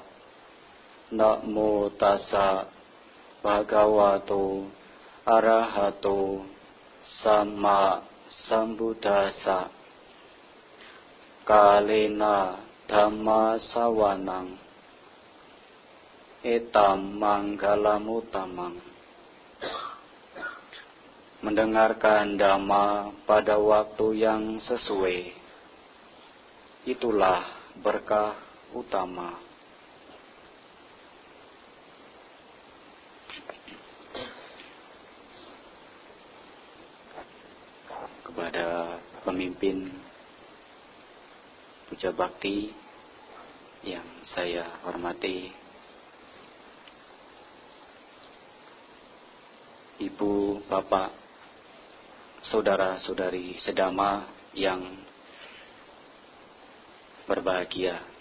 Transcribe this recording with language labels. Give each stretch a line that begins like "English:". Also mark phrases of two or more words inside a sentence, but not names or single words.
Pali: Namo tassa bhagavato arahato sama sambuddhassa. Kalena Dhamma sawanang etam manggalamutamang.
Indonesian: Mendengarkan Dhamma pada waktu yang sesuai, itulah berkah utama. Kepada pemimpin Puja Bakti yang saya hormati, Ibu, Bapak, Saudara-saudari sedama yang berbahagia.